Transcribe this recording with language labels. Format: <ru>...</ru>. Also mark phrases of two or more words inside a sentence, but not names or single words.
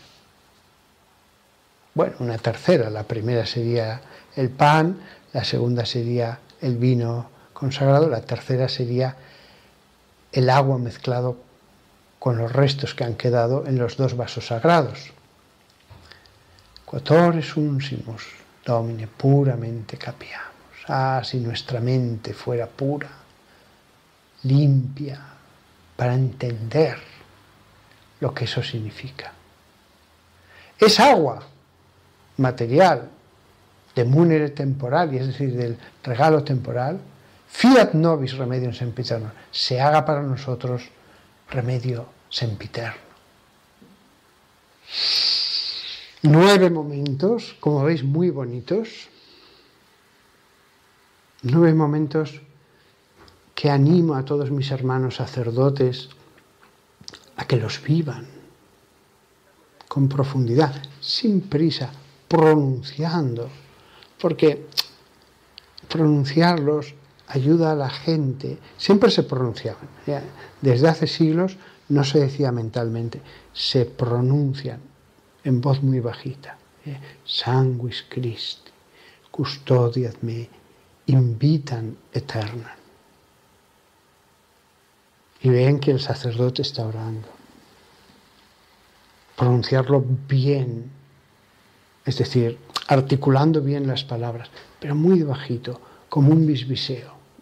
<es>Bueno, una tercera. La primera sería el pan, la segunda sería el vino consagrado, la tercera sería el agua mezclado con los restos que han quedado en los 2 vasos sagrados.</es> <la>Quod ore sumsimus Domine, puramente capiamus.</la> <es>Ah, si nuestra mente fuera pura, limpia, para entender lo que eso significa. Es agua material,</es> <la>de munere temporali,</la> <es>es decir, del regalo temporal,</es> <la>fiat nobis remedium sempiternum,</la> <es>se haga para nosotros remedio sempiterno. 9 momentos, como veis, muy bonitos. 9 momentos que animo a todos mis hermanos sacerdotes a que los vivan con profundidad, sin prisa, pronunciando porque pronunciarlos ayuda a la gente. Siempre se pronunciaban. Desde hace siglos no se decía mentalmente, se pronuncian en voz muy bajita.</es> <la>Sanguis Christi, custodiat me, invitan eterna.</la> <es>Y ven que el sacerdote está orando. Pronunciarlo bien, es decir, articulando bien las palabras, pero muy bajito, como un bisbiseo.</es>